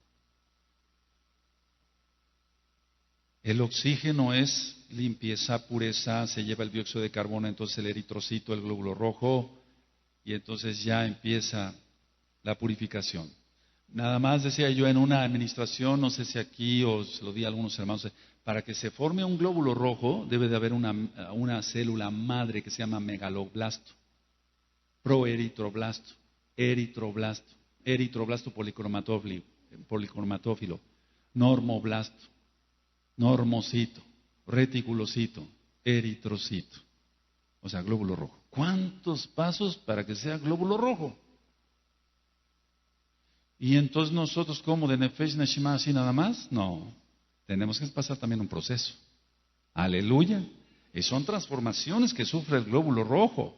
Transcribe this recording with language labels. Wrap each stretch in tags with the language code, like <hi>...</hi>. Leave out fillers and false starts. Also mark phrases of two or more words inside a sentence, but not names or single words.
<es>El oxígeno es limpieza, pureza, se lleva el dióxido de carbono, entonces el eritrocito, el glóbulo rojo, y entonces ya empieza la purificación. Nada más decía yo en una administración, no sé si aquí o se lo di a algunos hermanos, para que se forme un glóbulo rojo debe de haber una célula madre que se llama megaloblasto, proeritroblasto, eritroblasto policromatófilo, normoblasto, normocito, reticulocito, eritrocito, o sea, glóbulo rojo. ¿Cuántos pasos para que sea glóbulo rojo? Y entonces nosotros, ¿cómo? ¿De</es> <he>נפש נשימה</he> <es>así nada más? No, tenemos que pasar también un proceso. Aleluya. Y son transformaciones que sufre el glóbulo rojo.</es>